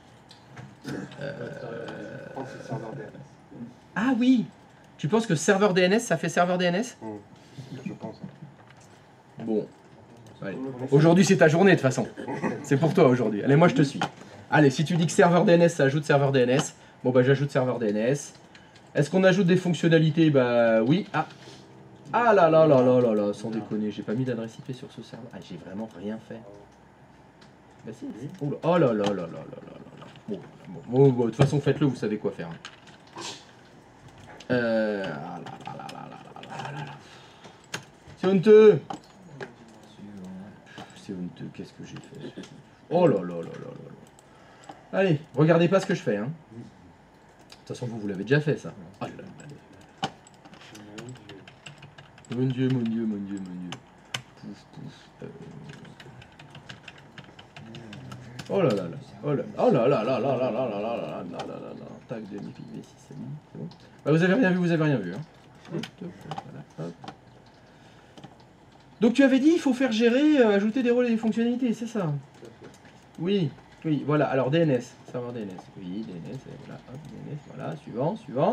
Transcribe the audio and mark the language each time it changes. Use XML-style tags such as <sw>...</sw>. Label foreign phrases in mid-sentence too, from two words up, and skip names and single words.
<fr>Ah oui, tu penses que serveur DNS ça fait serveur DNS? Je pense. Bon, allez. Aujourd'hui c'est ta journée de toute façon, c'est pour toi aujourd'hui, allez moi je te suis. Allez, si tu dis que serveur DNS ça ajoute serveur DNS, bon bah j'ajoute serveur DNS. Est-ce qu'on ajoute des fonctionnalités? Bah oui. Ah. Ah là là là là là là, sans déconner, j'ai pas mis d'adresse IP sur ce serveur. Ah, j'ai vraiment rien fait. Bah si. Oh là oh là là là là là là là. Bon, de toute façon faites-le, vous savez quoi faire. Ah là là là là là là là. C'est honteux. C'est honteux, qu'est-ce que j'ai fait? Oh là là là là là là. Allez, regardez pas ce que je fais, hein. De toute façon, vous l'avez déjà fait, ça. Oh là là. Mon Dieu, mon Dieu, mon Dieu, mon Dieu. Pouf, pouf. Oh là là là. Oh là oh là là là là là là là là là là là là là. Tac de mi V6, c'est bon. C'est bon. Bah, vous avez rien vu, vous avez rien vu. Hein. Voilà, hop. Donc tu avais dit il faut faire gérer, ajouter des rôles et des fonctionnalités, c'est ça? Oui, oui, voilà. Alors DNS, serveur DNS. Oui, DNS, et voilà, hop, DNS, voilà, suivant, suivant.</fr>